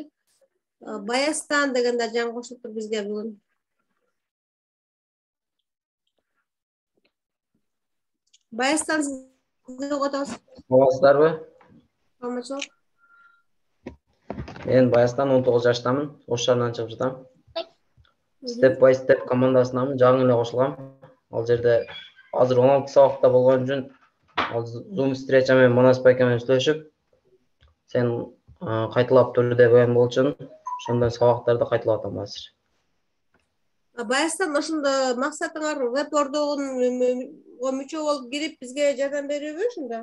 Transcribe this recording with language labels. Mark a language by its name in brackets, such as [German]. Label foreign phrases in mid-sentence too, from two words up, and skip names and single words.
[Kyrgyz] Баястан дегенде жаңы кошулуптур бизге бүгүн. Баястан сизди угатабыз. Саламатсыздарбы? Саламатчылык. Мен Баястан 19 жаштамын, Ош шаарынан чыгып жатам. Step by Step командасынамын, жаңы эле кошулгам. Ал жерде азыр 16 сабакта болгон үчүн Zoom встреча менен Манас байке менен сүйлөшүп, сен кайталап тур деп ойгон болчун. Ошондой сабактарды кайталап атам азыр. Баястан ошондо максатыңар Webboard'го мүчө болуп кирип бизге жардам берүүбү ошондо?